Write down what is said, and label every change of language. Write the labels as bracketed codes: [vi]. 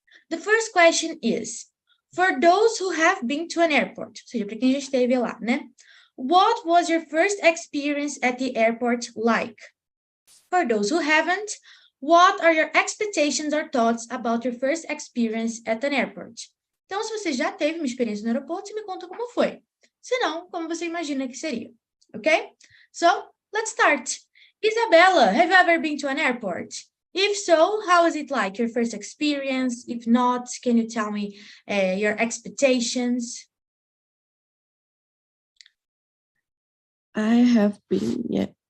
[en] The first question is, for those who have been to an airport, ou seja, para quem já esteve lá, né? What was your first experience at the airport like? For those who haven't, what are your expectations or thoughts about your first experience at an airport? [pt] Então, se você já teve uma experiência no aeroporto, me conta como foi. Se não, como você imagina que seria. [en] Okay? So, let's start. Isabella, have you ever been to an airport? If so, how is it like, your first experience? If not, can you tell me your expectations? I have been, yeah.